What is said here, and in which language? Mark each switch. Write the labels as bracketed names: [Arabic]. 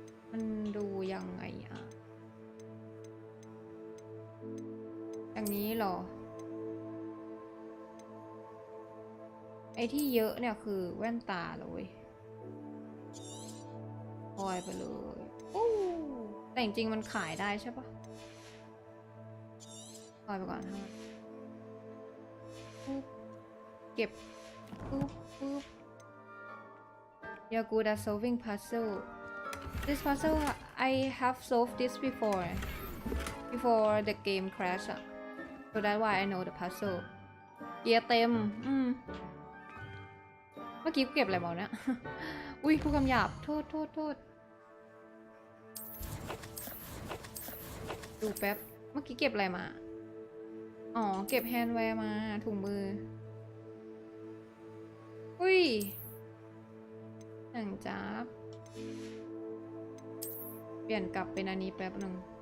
[Thai] มันดูยังไงอะอย่างนี้เหรอไอ้ที่เยอะเนี่ยคือแว่นตาเลยปล่อยไปเลยแต่จริงๆมันขายได้ใช่ปะปล่อยไปก่อนนะเก็บปุ๊บ [English] You're good at solving puzzle. This puzzle I have solved this before the game crash. So that's why I know the puzzle. [Thai] เกียร์เต็มเมื่อกี้เก็บอะไรมาเนี่ย อุ้ยพูดคำหยาบโทษดูแป๊บเมื่อกี้เก็บอะไรมาอ๋อเก็บแฮนด์แวร์มาถุงมืออุ้ยหนังจับเปลี่ยนกลับเป็นอันนี้แป๊บหนึ่ง